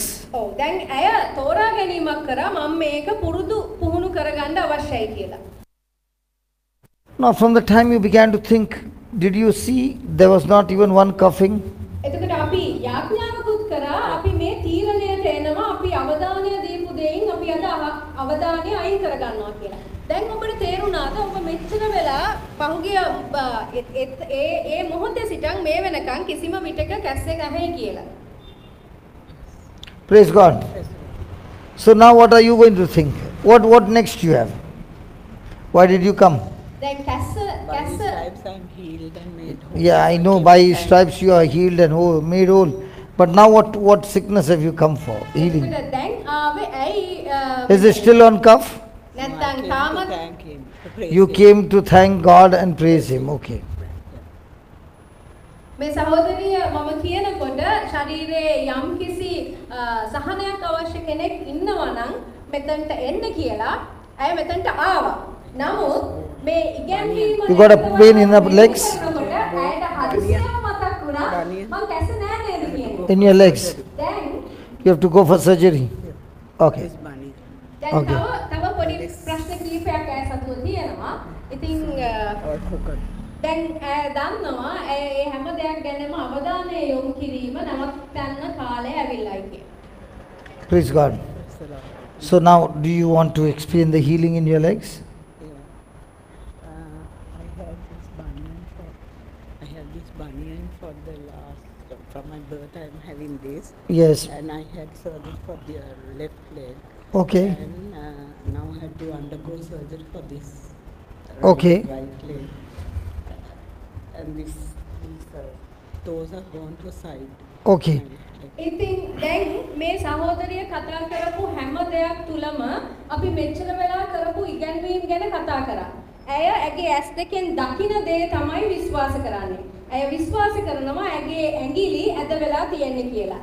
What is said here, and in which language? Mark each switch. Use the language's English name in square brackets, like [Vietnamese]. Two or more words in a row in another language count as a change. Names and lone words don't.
[Sinhala] ඔව් දැන් ඇය තෝරා ගැනීමක් කරා මම මේක පුහුණු කරගන්න අවශ්‍යයි කියලා. [English] Now from the time you began to think, did you see there was not even one coughing? [Sinhala] එතකොට අපි යාඥාවකුත් කරා අපි මේ තීරණයට එනවා අපි අවධානය දීපු දෙයින් අපි අද අවධානය අයින් කරගන්නවා කියලා. දැන් ඔබට තේරුණාද ඔබ මෙච්චර වෙලා පහුගිය ඒ මොහොතේ සිටන් මේ වෙනකන් කිසිම විටක කැස්සේ නැහැ කියලා. [English] Praise God. So now what are you going to think? What next you have? Why did you come? [Sinhala] දැන් කැස්ස [English] stripes I'm healed and made whole. Yeah, I know by His stripes you are healed and made whole. But now what sickness have you come for? Healing. [Sinhala] දැන් ආවේ ඇයි [English] Is it still on cough? [Sinhala] නැත්නම් තාමත් [English] Thank him. To praise You him. came to thank God and praise Him. Okay. [Sinhala] මේ සහෝදරිය මම කියනකොට ශරීරයේ යම් කිසි සහනයක් අවශ්‍ය කෙනෙක් ඉන්නවා නම් මෙතනට එන්න කියලා ඇය මෙතනට ආවා. නමුත් මේ ඉගැන්වීම [English] You got a pain in the legs? [Sinhala] ඇයට හදිසියෙම මතක් වුණා මම කැස්ස නෑ නේද කියන්නේ. [English] In your legs. [Sinhala] දැන් [English] You have to go for surgery. Okay. His bunny. [Sinhala] දැන් [English] Okay. [Sinhala] තව පොඩි ප්‍රශ්න කිහිපයක් ඇය සතුව තියෙනවා. ඉතින් [English] Or crooked. [Sinhala] දැන් ඇය දන්නවා ඇය ඒ හැම දෙයක් ගැනම අවධානය යොමු කිරීම නවත්තන්න කාලය ඇවිල්ලායි කියලා. [English] Praise God. Praise the Lord. So now do you want to experience the healing in your legs? Yeah. I had this bunion for the last, from my birth I'm having this. Yes. And I had surgery for the left leg. Okay. And now I had to undergo surgery for this Okay. right leg. And these toes are gone to side. Okay. [Sinhala] ඉතින් දැන් මේ සහෝදරිය කතා කරපු හැම දෙයක් තුලම අපි මෙච්චර වෙලා කරපු ඉගැන්වීම් ගැන කතා කරා. ඇය ඇගේ ඇස් දෙකෙන් දකින දේ තමයි විශ්වාස කරන්නේ. ඇය විශ්වාස කරනවා ඇගේ ඇඟිලි ඇද වෙලා තියෙන්නේ කියලා.